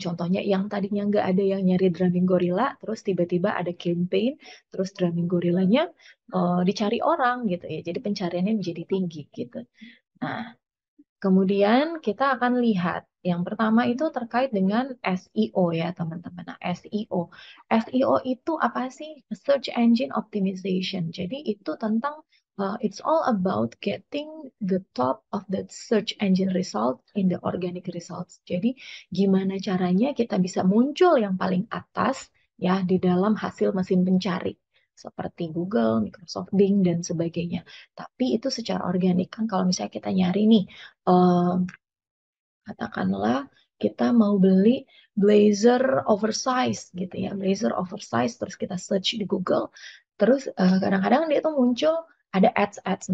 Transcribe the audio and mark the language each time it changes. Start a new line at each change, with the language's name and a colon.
Indonesian: Contohnya yang tadinya nggak ada yang nyari drumming gorilla, terus tiba-tiba ada campaign, terus drumming gorillanya dicari orang gitu ya. Jadi pencariannya menjadi tinggi gitu. Nah, kemudian kita akan lihat yang pertama itu terkait dengan SEO ya teman-teman. Nah, SEO. SEO itu apa sih? Search Engine Optimization. Jadi itu tentang
English: it's all about getting the top of the search engine result in the organic results.
Indonesian: Jadi gimana caranya kita bisa muncul yang paling atas ya di dalam hasil mesin pencari seperti Google, Microsoft Bing dan sebagainya. Tapi itu secara organik kan kalau misalnya kita nyari nih eh, katakanlah kita mau beli blazer oversize gitu ya, blazer oversize terus kita search di Google, terus kadang-kadang dia tuh muncul ada ads-ads.